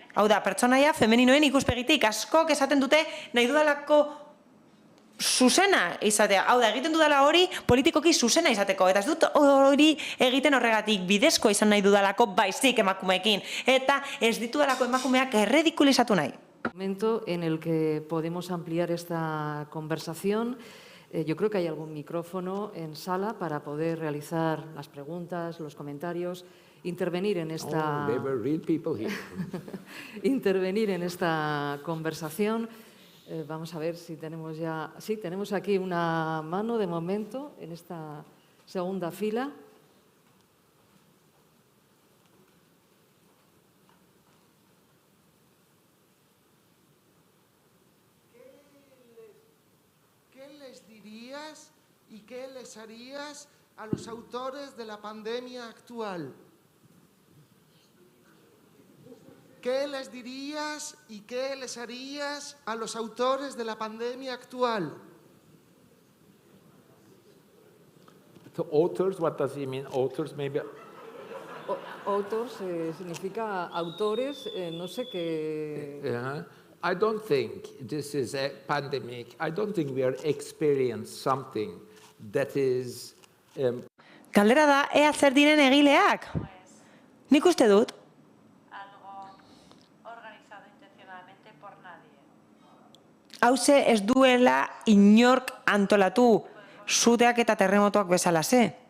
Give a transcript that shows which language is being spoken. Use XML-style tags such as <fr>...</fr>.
<eu>Hau da, pertsonaia femeninoen ikuspegitik, askok esaten dute nahi dudalako zuzena izatea. Hau da, egiten dudala hori politikoki zuzena izateko. Eta ez dut hori egiten horregatik bidezkoa izan nahi dudalako baizik emakumeekin. Eta ez ditudalako emakumeak erredikulizatu nahi.</eu> <es>Momento en el que podemos ampliar esta conversación. Yo creo que hay algún micrófono en sala para poder realizar las preguntas, los comentarios, intervenir en esta...</es> <en>Oh, there were real people here.</en> <es>intervenir en esta conversación. Vamos a ver si tenemos ya... Sí, tenemos aquí una mano de momento en esta segunda fila. ¿Qué les dirías y qué les harías a los autores de la pandemia actual? ¿Qué les dirías y qué les harías a los autores de la pandemia actual?</es> <en>To authors, what does he mean? Authors, maybe.</en> <es>Autors significa autores, no sé qué...</es> <en>I don't think this is a pandemic. I don't think we are experiencing something that is...</en> <eu>Galdera da, ea zer diren egileak? Nik uste dut. Hauze ez duela inork antolatu, suteak eta terremotoak bezalaze.</eu>